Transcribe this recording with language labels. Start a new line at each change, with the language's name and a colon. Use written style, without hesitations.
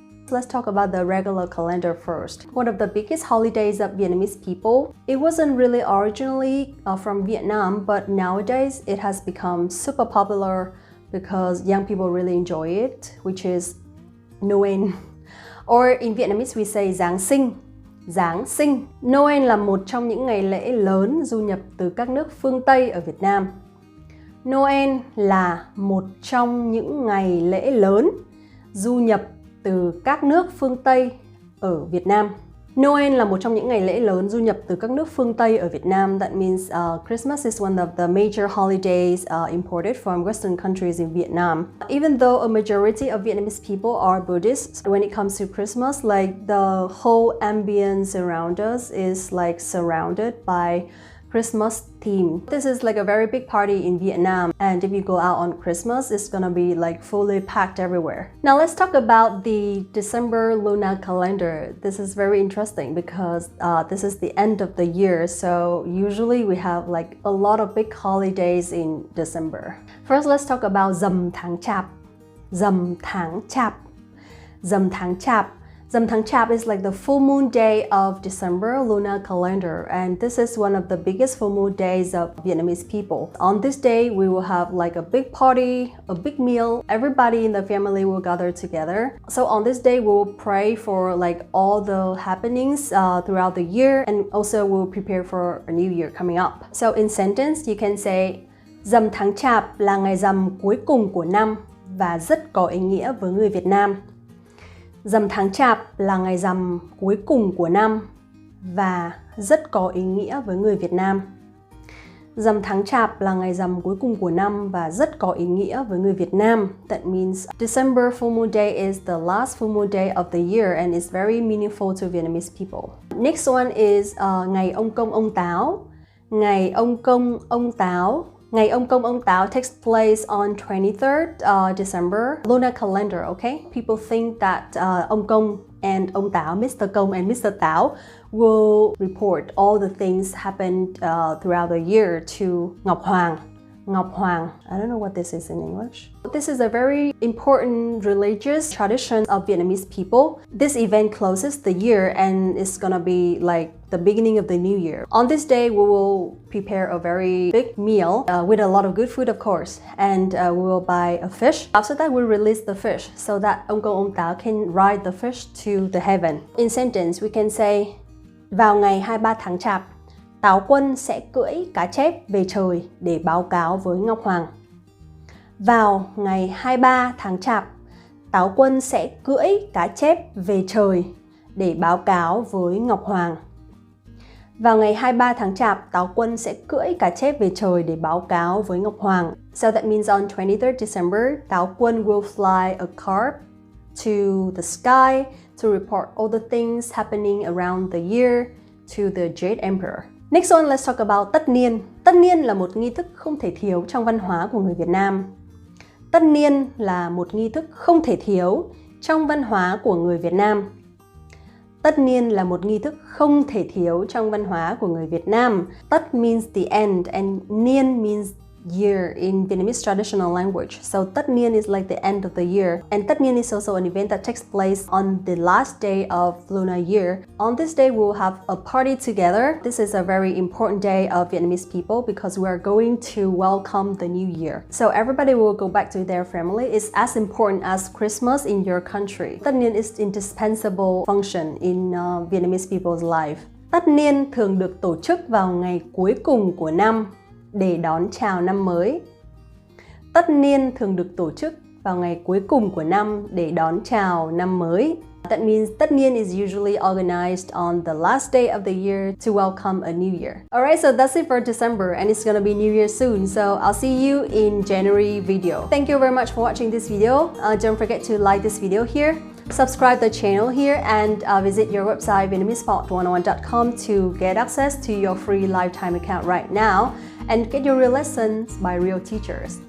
English: Let's talk about the regular calendar first. One of the biggest holidays of Vietnamese people. It wasn't really originally from Vietnam, but nowadays it has become super popular because young people really enjoy it, which is Noel. Or in Vietnamese we say Giáng sinh.
Vietnamese: Giáng sinh. Noel là một trong những ngày lễ lớn du nhập từ các nước phương Tây ở Việt Nam. Noel là một trong những ngày lễ lớn du nhập từ các nước phương Tây ở Việt Nam. Noel là một trong những ngày lễ lớn du nhập từ các nước phương Tây ở Việt Nam.
English: That means Christmas is one of the major holidays imported from Western countries in Vietnam. Even though a majority of Vietnamese people are Buddhists, when it comes to Christmas, like the whole ambience around us is like surrounded by Christmas theme. This is like a very big party in Vietnam, and if you go out on Christmas, it's gonna be like fully packed everywhere. Now let's talk about the December lunar calendar. This is very interesting because this is the end of the year, so usually we have like a lot of big holidays in December. First, let's talk about Rằm tháng Chạp.
Vietnamese: Rằm tháng Chạp. Rằm tháng Chạp.
English: Rằm tháng Chạp is like the full moon day of December lunar calendar, and this is one of the biggest full moon days of Vietnamese people. On this day, we will have like a big party, a big meal. Everybody in the family will gather together. So on this day, we will pray for like all the happenings throughout the year, and also we'll prepare for a new year coming up. So in sentence, you can say
Vietnamese: Rằm tháng Chạp là ngày rằm cuối cùng của năm và rất có ý nghĩa với người Việt Nam. Rằm tháng Chạp là ngày rằm cuối cùng của năm và rất có ý nghĩa với người Việt Nam. Rằm tháng Chạp là ngày rằm cuối cùng của năm và rất có ý nghĩa với người Việt Nam.
English: That means December full moon day is the last full moon day of the year and is very meaningful to Vietnamese people. Next one is ngày ông Công ông Táo. Ngày ông Công ông Táo. Ngày ông Công ông Táo takes place on 23rd December lunar calendar, okay? People think that ông Công and ông Táo, Mr. Công and Mr. Táo will report all the things happened throughout the year to Ngọc Hoàng. Ngọc Hoàng. I don't know what this is in English. This is a very important religious tradition of Vietnamese people. This event closes the year and it's gonna be like the beginning of the new year. On this day, we will prepare a very big meal with a lot of good food, of course, and we will buy a fish. After that, we'll release the fish so that ông Công ông Táo can ride the fish to the heaven. In sentence, we can say vào ngày 23 tháng Chạp, Táo Quân sẽ cưỡi cá chép về trời để báo cáo với Ngọc Hoàng.
Vietnamese: Vào ngày 23 tháng Chạp, Táo Quân sẽ cưỡi cá chép về trời để báo cáo với Ngọc Hoàng. Vào ngày 23 tháng Chạp, Táo Quân sẽ cưỡi cá chép về trời để báo cáo với Ngọc Hoàng.
English: So that means on 23rd December, Táo Quân will fly a carp to the sky to report all the things happening around the year to the Jade Emperor. Next one, let's talk about Tất niên.
Vietnamese: Tất niên là một nghi thức không thể thiếu trong văn hóa của người Việt Nam. Tất niên là một nghi thức không thể thiếu trong văn hóa của người Việt Nam. Tất niên là một nghi thức không thể thiếu trong văn hóa của người Việt Nam.
English: Tất means the end and niên means year in Vietnamese traditional language. So Tất niên is like the end of the year. And Tất niên is also an event that takes place on the last day of lunar year. On this day, we will have a party together. This is a very important day of Vietnamese people because we are going to welcome the new year. So everybody will go back to their family. It's as important as Christmas in your country. Tất niên is indispensable function in Vietnamese people's life.
Vietnamese: Tất niên thường được tổ chức vào ngày cuối cùng của năm để đón chào năm mới. Tất niên thường được tổ chức vào ngày cuối cùng của năm để đón chào năm mới.
English: That means Tất niên is usually organized on the last day of the year to welcome a new year. Alright, so that's it for December, and it's gonna be New Year soon, so I'll see you in January video. Thank you very much for watching this video. Don't forget to like this video here, subscribe the channel here, and visit your website vietnamesepod101.com to get access to your free lifetime account right now and get your real lessons by real teachers.